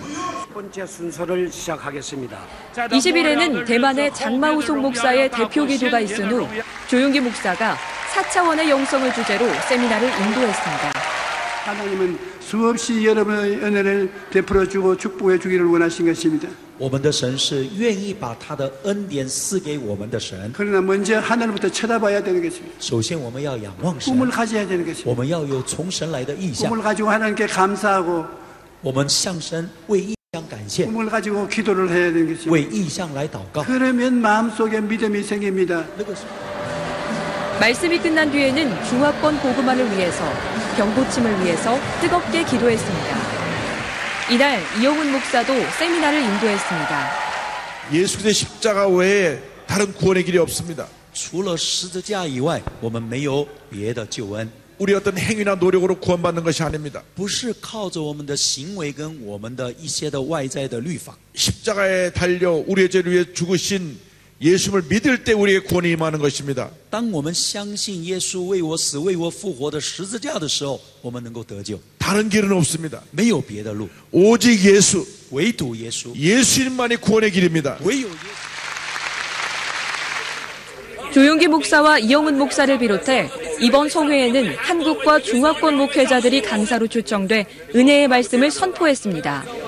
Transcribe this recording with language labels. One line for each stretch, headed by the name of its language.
Korean: 첫 번째 순서를 시작하겠습니다. 20일에는 대만의 장마우송 목사의 대표 기도가 있은 후 조용기 목사가 4차원의 영성을 주제로 세미나를 인도했습니다. 하나님은 수없이 여러분의 은혜를 베풀어주고 축복해 주기를 원하신 것입니다.
Chinese: 我们的神是愿意把他的恩典赐给我们的神。
Korean: 그러나 먼저 하늘부터 쳐다봐야 되는 것입니다.
Chinese: 首先我们要仰望神，
Korean: 꿈을 가져야 되는 것입니다.
Chinese: 我们要有从神来的意向，
Korean: 꿈을 가지고 하나님께 감사하고
Chinese: 我们向神为意向感谢，
Korean: 꿈을 가지고 기도를 해야 되는 것입니다.
Chinese: 为意向来祷告。
Korean: 그러면 마음속에 믿음이 생깁니다. 말씀이 끝난 뒤에는 중화권 복음화를 위해서, 병고침을 위해서 뜨겁게 기도했습니다. 이날 이영훈 목사도 세미나를 인도했습니다. 예수의 십자가 외에 다른 구원의 길이 없습니다.
Chinese: 除了十字架以外，我们没有别的救恩。
Korean: 우리 어떤 행위나 노력으로 구원받는 것이 아닙니다.
Chinese: 不是靠着我们的行为跟我们的一些的外在的律法。
Korean: 십자가에 달려 우리의 죄를 위해 죽으신 예수를 믿을 때 우리의 구원이 임하는 것입니다.
Chinese: 当我们相信耶稣为我死、为我复活的十字架的时候，我们能够得救。
Korean: 다른 길은 없습니다.
Chinese: 没有别的路，
Korean: 오직 예수,
Chinese: 唯独耶稣，
Korean: 예수님만이 구원의 길입니다.
Chinese: 唯有耶稣。
Korean: 조용기 목사와 이영훈 목사를 비롯해 이번 성회에는 한국과 중화권 목회자들이 강사로 초청돼 은혜의 말씀을 선포했습니다.